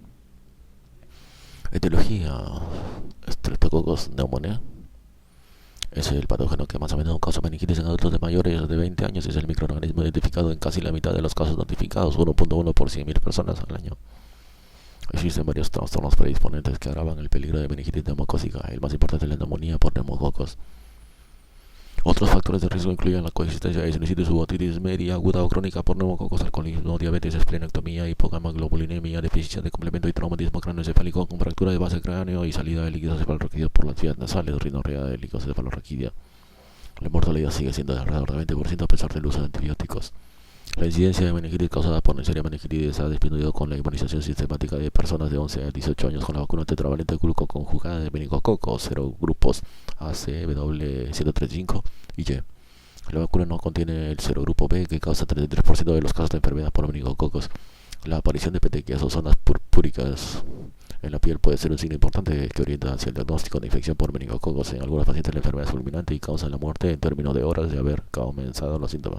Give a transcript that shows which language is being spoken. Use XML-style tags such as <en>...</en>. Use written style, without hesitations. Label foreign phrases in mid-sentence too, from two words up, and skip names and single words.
<es>Etiología: Streptococcus pneumoniae es el patógeno que más a menudo causa meningitis en adultos de mayores de 20 años y es el microorganismo identificado en casi la mitad de los casos notificados, 1.1 por 100.000 personas al año. Existen varios trastornos predisponentes que agravan el peligro de meningitis neumocócica. El más importante es la neumonía por neumococos. Otros factores de riesgo incluyen la coexistencia de sinusitis u otitis media, aguda o crónica por neumococos, alcoholismo, diabetes, esplenectomía, hipogama-globulinemia, deficiencia de complemento y traumatismo craneoencefálico con fractura de base cráneo y salida de líquidos cefalorraquídeos por las vías nasales, rinorrea de líquidos cefalorraquídea. La mortalidad sigue siendo de alrededor de 20% a pesar del uso de antibióticos. La incidencia de meningitis causada por Neisseria meningitidis ha disminuido con la inmunización sistemática de personas de 11 a 18 años con la vacuna tetravalente glucoconjugada de meningococos, serogrupos A, C, W, 135 y Y. La vacuna no contiene el serogrupo B, que causa 33% de los casos de enfermedad por meningococos. La aparición de petequias o zonas purpúricas en la piel puede ser un signo importante que orienta hacia el diagnóstico de infección por meningococos. En algunos pacientes la enfermedad es fulminante y causa la muerte en términos de horas de haber comenzado los síntomas.</es>